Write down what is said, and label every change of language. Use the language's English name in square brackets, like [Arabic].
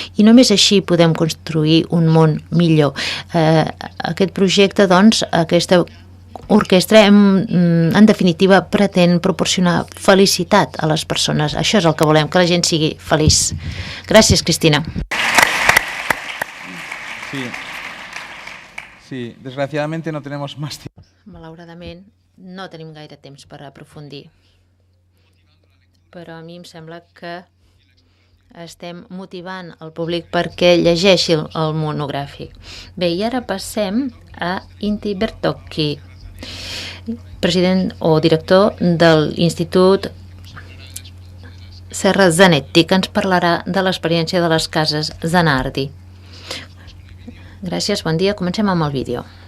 [Catalan] I només així podem construir un món millor. Aquest projecte, doncs, aquesta orquestra, en definitiva, pretén proporcionar felicitat a les persones. Això és el que volem, que la gent sigui feliç. Gràcies, Cristina. [Spanish] Sí, desgraciadamente no tenemos más tiempo. [Catalan] Malauradament, no tenim gaire temps per aprofundir. Però a mi em sembla que estem motivant el públic perquè llegeixi el monogràfic. Bé, i ara passem a Inti Bertocchi, president o director de l'Institut Serra Zanetti, que ens parlarà de l'experiència de les cases Zanardi. Gràcies, bon dia. Comencem amb el vídeo.